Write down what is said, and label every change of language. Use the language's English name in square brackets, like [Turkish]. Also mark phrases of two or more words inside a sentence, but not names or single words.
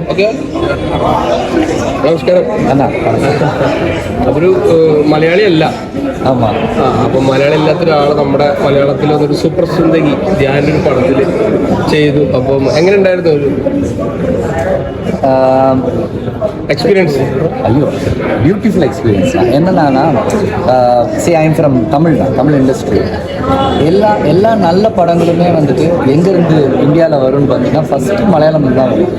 [Malayalam] ഓക്കെ, നമസ്കാരം അണ്ണാ. ഒരു മലയാളി അല്ല. ആമാം. അപ്പം മലയാളം ഇല്ലാത്ത ഒരാൾ നമ്മുടെ മലയാളത്തിൽ വന്നൊരു സൂപ്പർ സുന്ദരി ധ്യാനൊരു പടത്തിൽ ചെയ്തു. അപ്പം എങ്ങനെ ഉണ്ടായിരുന്നു ഒരു எக்ஸ்பீரியன்ஸ்? [Tamil] ஐயோ, [English] beautiful experience [Tamil] தான். என்னன்னா [English] see I'm from Tamil industry. [Tamil] எல்லா நல்ல படங்களுமே வந்துட்டு எங்கேருந்து இந்தியாவில் வரும்னு பார்த்தீங்கன்னா ஃபஸ்ட்டு மலையாளம் தான் வரும்.